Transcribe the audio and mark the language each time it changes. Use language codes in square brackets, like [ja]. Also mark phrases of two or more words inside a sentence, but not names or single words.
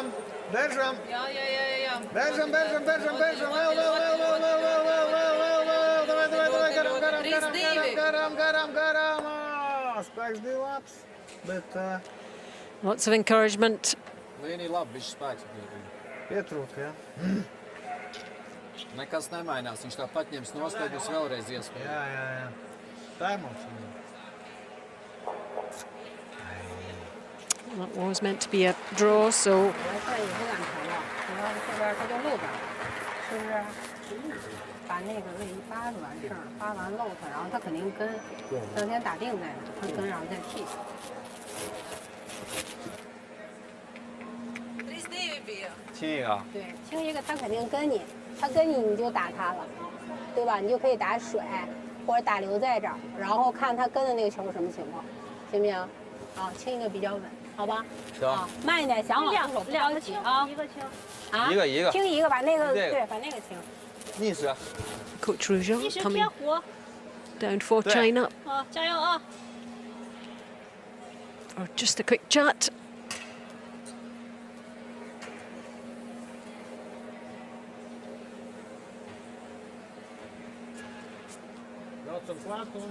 [lv] Jā. Beržam. Vēl. Garam. Spēks bija labs, bet [en] Lots of encouragement. [lv] Līnija labi, viņš spēks bija. pietrūka, jā. Nekas nemainās, viņš tāpat ņems nost, tad būs vēlreiz iespēja. Jā. Tā ir mums. [en] That was meant to be a draw, so [zh] 我现在也不敢投了，投到这边它就漏点儿，是不是？把那个位移发就完事儿，发完漏它，然后它肯定跟，咱先打定在哪，它跟然后再踢。 [lv] 3-2 bija. [zh] 亲一个。对，清一个它肯定跟你，它跟你就打它了，对吧？你就可以打水或者打留在这儿，然后看它跟的那个球什么情况，行不行？啊，清一个比较稳，好吧？行啊，慢一点，想好出手，不着急啊。一个清。啊，一个清一个，把那个这个对，把那个清。逆时。 [en] Coach Rougeau [zh] 一时 [en] coming [zh] 贴火。 [en] down for Yeah. China [zh] 啊，加油啊！ [en] for just a quick chat. [lv] Braucam klāt un...